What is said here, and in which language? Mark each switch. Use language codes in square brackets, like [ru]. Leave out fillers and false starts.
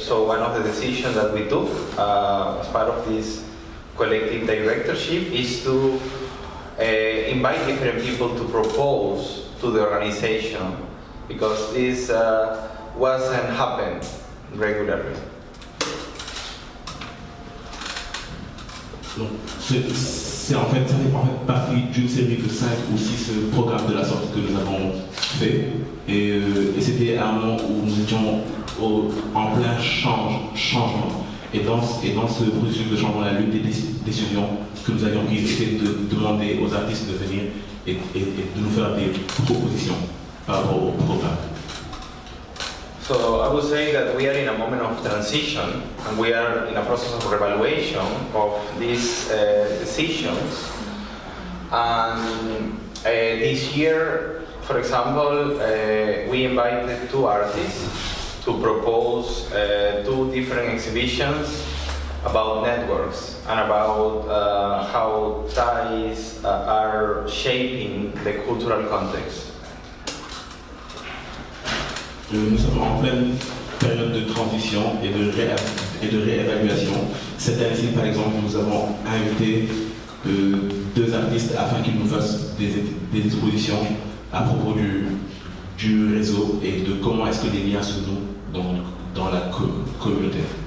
[en] So one of the decisions that we took as part of this collective directorship is to invite different people to propose to the organization, because this wasn't happening regularly. [fr] Donc, c'est en fait, ça fait partie d'une série de 5 ou 6 programmes de la sorte que nous avons fait. Et c'était un moment où nous étions en plein changement. Et dans ce processus de changement, l'une des décisions que nous avions prises était de demander aux artistes de venir et de nous faire des propositions par rapport au programme. [en] So I would say that we are in a moment of transition, and we are in a process of revaluation of these decisions. And this year, for example, we invited 2 artists to propose 2 different exhibitions about networks and about how ties are shaping the cultural context. [fr] Nous sommes en pleine période de transition et de réévaluation. Cette année-ci, par exemple, nous avons invité 2 artistes afin qu'ils nous fassent des expositions à propos du réseau et de comment est-ce que les liens se nouent dans la communauté.